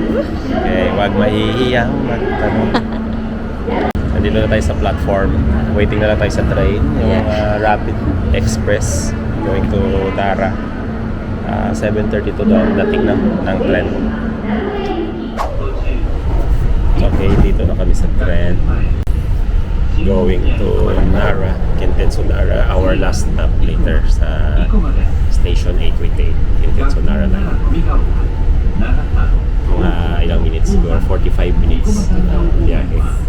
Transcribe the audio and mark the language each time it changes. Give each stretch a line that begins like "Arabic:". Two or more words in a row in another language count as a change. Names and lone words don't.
Filipino: Okay, wag mahihiyang magtanong. Nandito na tayo sa platform. Waiting na lang tayo sa train. Yung Rapid Express
English: going to
Filipino: Tara. 7:32 daw dating ng tren. Okay, dito na kami sa tren.
English: Going to Nara, Kintetsu Nara. Our last stop later sa Station 888, Kintetsu Nara na.
Filipino: Mga ilang minutes siguro, 45 minutes na biyahe.